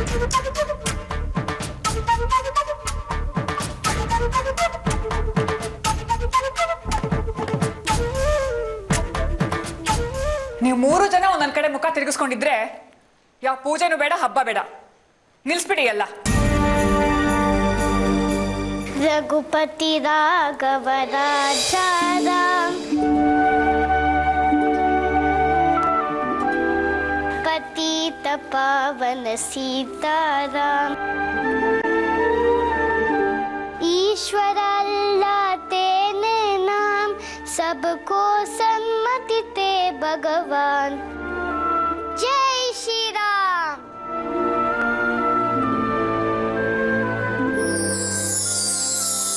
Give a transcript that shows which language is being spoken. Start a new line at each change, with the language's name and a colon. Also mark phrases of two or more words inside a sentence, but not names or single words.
Kannada: ನೀವು 3 ಜನ ಒಂದೊಂದ್ ಕಡೆ ಮುಖ ತಿರುಗಿಸ್ಕೊಂಡಿದ್ರೆ ಯಾವ ಪೂಜೆನೂ ಬೇಡ, ಹಬ್ಬ ಬೇಡ. ನಿಲ್ಸ್ಬಿಡಿ ಎಲ್ಲ.
Hindi: रघुपति राघव राजा राम, पतित पावन सीताराम। ईश्वर अल्लाह तेने नाम, सबको सम्मति ते भगवान। जय श्री राम।